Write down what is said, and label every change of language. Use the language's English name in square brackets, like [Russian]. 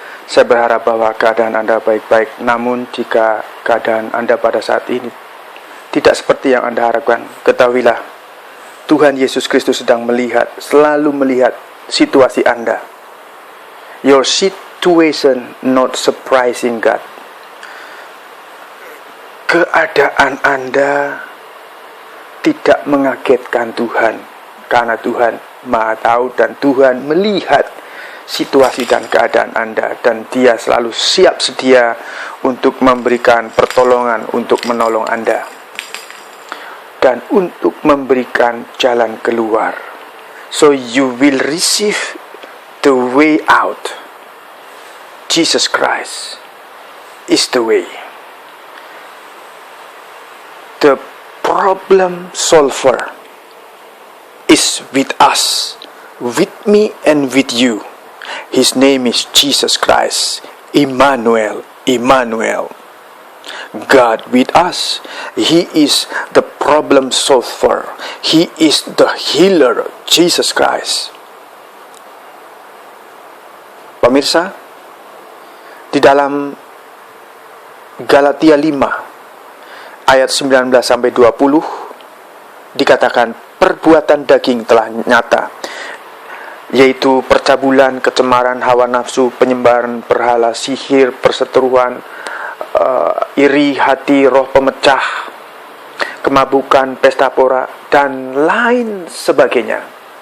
[Indonesian] Saya berharap bahwa keadaan Anda baik-baik. Namun jika keadaan Anda pada saat ini tidak seperti yang Anda harapkan, ketahuilah Tuhan Yesus Kristus sedang selalu melihat situasi Anda. [English] Your situation not surprising God. [Indonesian] Keadaan Anda tidak mengagetkan Tuhan, karena Tuhan Maha tahu dan Tuhan melihat situasi dan keadaan Anda, dan Dia selalu siap sedia untuk memberikan pertolongan, untuk menolong Anda dan untuk memberikan jalan keluar. [English] So you will receive the way out. Jesus Christ is the way. The problem solver is with us, with me and with you. His name is Jesus Christ, Emmanuel, Emmanuel. God with us. He is the problem solver. He is the healer, Jesus Christ. [Indonesian] Pemirsa, di dalam Galatia 5 ayat 19 sampai 20 dikatakan perbuatan daging telah nyata, yaitu percabulan, kecemaran, hawa nafsu, penyembahan berhala, sihir, perseteruan, iri hati, roh pemecah, kemabukan, pesta pora, dan lain sebagainya.